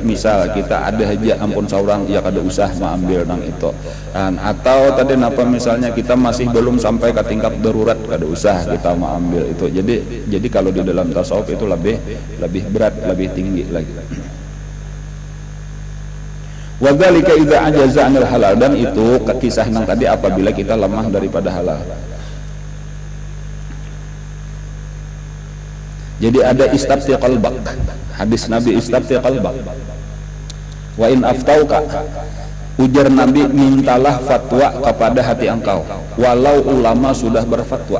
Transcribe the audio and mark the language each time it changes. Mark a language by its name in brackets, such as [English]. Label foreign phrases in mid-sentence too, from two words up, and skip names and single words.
[Banjar] Misal kita ada aja ampun seorang ya kada usah mengambil nang itu. Atau tadi apa misalnya kita masih belum sampai ke tingkat darurat kada usah kita mengambil itu. [Indonesian] Jadi kalau di dalam tasawuf itu lebih berat, lebih tinggi lagi. [Arabic] وذلك إذا عجز عن الحلال, [Banjar] dan itu kisah nang tadi apabila kita lemah daripada halal. [Indonesian] Jadi ada [Arabic] استفت قلبك, [Indonesian] hadis Nabi [Arabic] استفت قلبك. وإن أفتوك, [Indonesian] ujar Nabi, mintalah fatwa kepada hati engkau walau ulama sudah berfatwa.